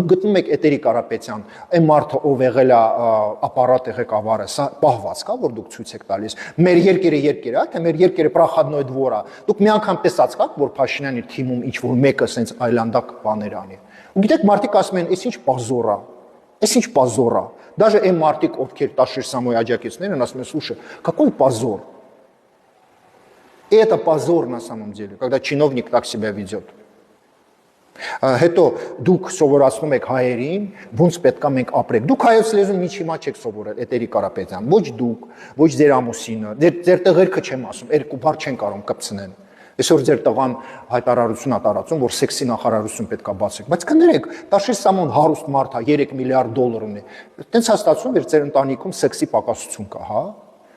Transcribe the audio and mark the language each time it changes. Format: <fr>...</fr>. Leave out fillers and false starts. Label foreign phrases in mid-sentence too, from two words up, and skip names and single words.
<hy>գտնում եք Էթերի Կարապետյան, այն մարդը ով եղել է ապարատի ղեկավարը, սա պահվածք է, որ դուք ցույց եք տալիս։ Մեր երկիրը երկիր է, թե մեր երկիրը</hy> <ru>проходной двор</ru> <hy>է։ Դուք մի անգամ տեսած կաք, որ Փաշինյանի թիմում ինչ որ մեկը սենց այլանդակ բաներ անի։ Ու գիտեք, մարդիկ ասում են, «Էս ինչ պազոր է»։ Էս ինչ պազոր է։ Դաժե այն մարդիկ, ովքեր Տաշիր Սամոյի աջակիցներն են, ասում են,</hy> <ru>«Слушай, какой позор»։ И это позор на самом деле, когда чиновник так себя ведет.</ru> <hy>Հետո դուք սովորացնում եք հայերին, ոնց պետք է մենք ապրենք։ Դուք հայոց լեզուն մի չիմա չեք սովորել, Էթերի Կարապետյան, ոչ դուք, ոչ ձեր ամուսինը, ձեր տղերքը չեմ ասում, երկու բառ չեն կարող կպցնեն։ Այսօր ձեր տղան հայտարարություն է տարածում, որ սեքսի նախարարություն պետք է բացեք, բայց կներեք, Տաշիր Սամոն հարուստ մարդ է, 3 միլիարդ դոլար ունի։ Տենց հաստատում էր ձեր ընտանիքում սեքսի պակասություն կա, հա։</hy>